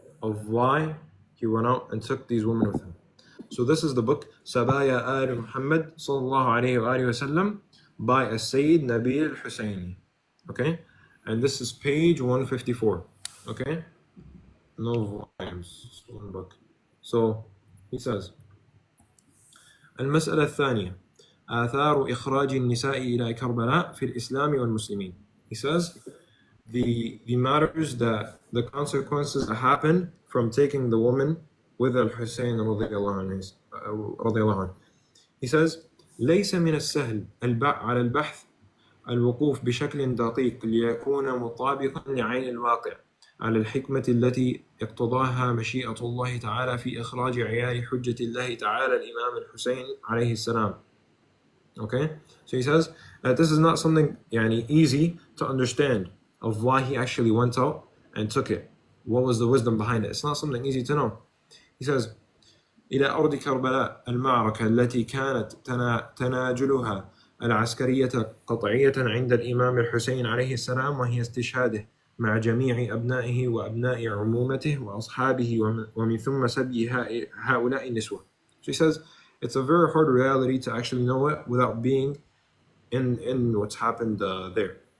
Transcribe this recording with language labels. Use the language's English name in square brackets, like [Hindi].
[English] Of why he went out and took these women with him. So this is the book Sabaya Al Muhammad sallallahu alayhi wa sallam by As-Sayyid Nabil Al-Husayni. Okay? And this is page 154. Okay? No volumes, just one book. So he says, [Arabic] المسألة الثانية آثار إخراج النساء إلى كربلاء في الإسلام والمسلمين. [English] He says the matters, that the consequences that happen from taking the woman with Al-Hussein رضي الله عنه. He says [Arabic] ليس من السهل على البحث الوقوف بشكل دقيق ليكون مطابقا لعين الواقع على الحكمة التي اقتضاها مشيئة الله تعالى في إخراج عيال حجة الله تعالى الإمام الحسين عليه السلام. [English] Okay, so he says that this is not something easy to understand of why he actually went out and took it. What was the wisdom behind it? It's not something easy to know. He says [Arabic] إلى أرض كربلاء المعركة التي كانت تناجلها العسكرية قطعية عند الإمام الحسين عليه السلام، وهي استشهاده مع جميع أبنائه وأبناء عمومته وأصحابه ومن ثم سبي هؤلاء النسوة. [English] So he says it's a very hard reality to actually know it without being in what's happened there.